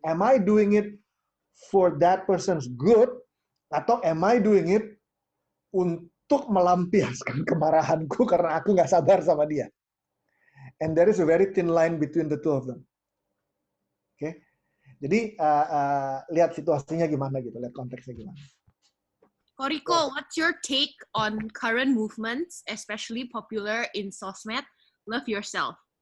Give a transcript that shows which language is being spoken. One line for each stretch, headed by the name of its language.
English: Am I doing it for that person's good?
Indonesian: Atau
English: am I doing it
Indonesian: untuk melampiaskan kemarahanku karena aku nggak sabar sama dia?
English: And there is a very thin line between the two of them.
Indonesian: Oke, okay? Jadi lihat situasinya gimana gitu, lihat konteksnya gimana.
English: Koriko, what's your take on current movements, especially popular in sosmed? Love yourself.